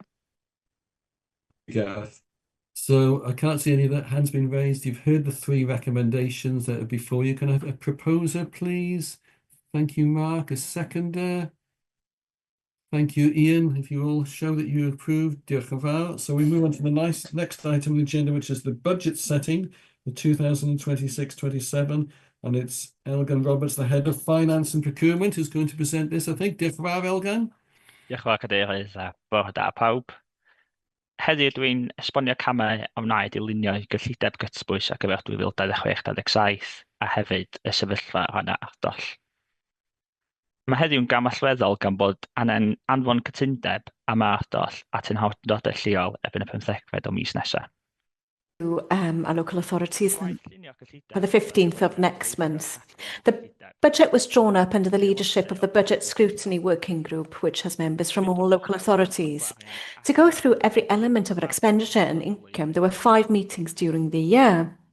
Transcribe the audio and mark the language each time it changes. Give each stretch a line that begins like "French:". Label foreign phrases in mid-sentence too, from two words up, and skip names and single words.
English: Gareth. So I can't see any of that hands been raised. You've heard the 3 recommendations that are before you. Can I have a proposer, please? Thank you, Mark. A seconder. Thank you, Ian. If you all show that you approve,
Welsh: diolch yn fawr.
English: So we move on to the next item on the agenda, which is the budget setting for 2026-27. And it's Elgan Roberts, the head of finance and procurement, who's going to present this, I think.
Welsh: Diolch yn fawr, Elgan. Diolch yn fawr, Cadeirydd, a bore da pawb. Heddiw dwi'n esbonio camau a wnaed i lunio gyllideb gytbwys ar gyfer 2026-27 a hefyd y sefyllfa honna ardoll. Mae heddiw'n gam allweddol gan bod anfon cytundeb am ardoll at ein awdurdodau lleol erbyn y 15fed o mis nesaf.
English: Our local authorities by the 15th of next month. The budget was drawn up under the leadership of the Budget Scrutiny Working Group, which has members from all local authorities. To go through every element of our expenditure and income, there were 5 meetings during the year.